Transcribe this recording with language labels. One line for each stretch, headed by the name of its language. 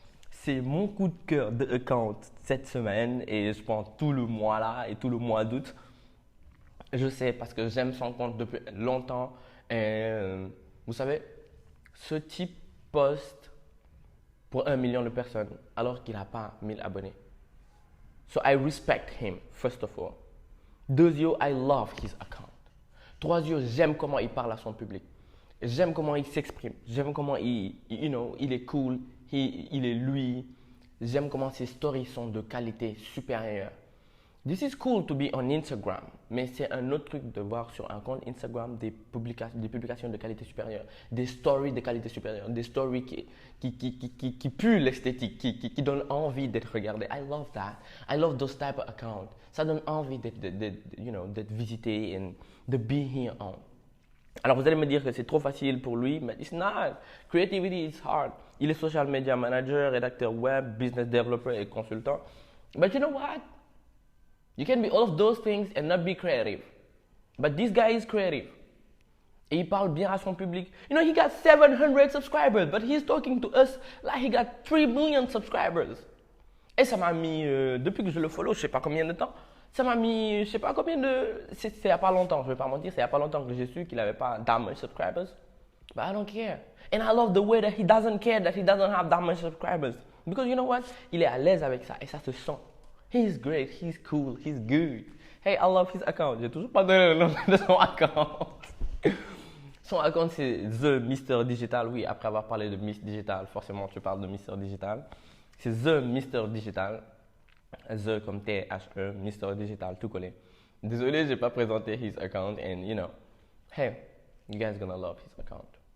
French: C'est mon coup de cœur de account cette semaine et je prends tout le mois là et tout le mois d'août. Je sais parce que j'aime son compte depuis longtemps. Et vous savez, ce type poste pour 1 million de personnes alors qu'il n'a pas 1000 abonnés.
English: So I respect him, first of all. 2, I love his account.
French: 3, j'aime comment il parle à son public. J'aime comment il s'exprime. J'aime comment il est cool. Il est lui. J'aime comment ses stories sont de qualité supérieure.
English: This is cool to be on Instagram,
French: mais c'est un autre truc de voir sur un compte Instagram des publications de qualité supérieure, des stories de qualité supérieure, des stories qui puent l'esthétique, qui donnent envie d'être regardées.
English: I love that. I love those type of accounts.
French: Ça donne envie d'être visité et de
English: be here on.
French: Alors vous allez me dire que c'est trop facile pour lui, mais
English: it's not. Creativity is hard.
French: Il est social media manager, rédacteur web, business developer et consultant.
English: But you know what? You can be all of those things and not be creative. But this guy is creative.
French: Et il parle bien à son public.
English: You know, he got 700 subscribers, but he's talking to us like he got 3 million subscribers.
French: Et ça m'a mis, depuis que je le follow, je sais pas combien de temps, ça m'a mis, je sais pas combien de... C'est il y a pas longtemps, je vais pas mentir, c'est il y a pas longtemps que j'ai su qu'il avait pas
English: that much subscribers. But I don't care. And I love the way that he doesn't care that he doesn't have that much subscribers. Because you know what?
French: Il est à l'aise avec ça et ça se sent.
English: He's great, he's cool, he's good. Hey, I love his account.
French: J'ai toujours pas donné le nom de son account. Son account, c'est The Mr. Digital. Oui, après avoir parlé de Miss Digital, forcément, tu parles de Mr. Digital. C'est The Mr. Digital. The comme T-H-E, Mr. Digital, tout collé. Désolé, j'ai pas présenté
English: his account. And, you know, hey, you guys gonna love his account.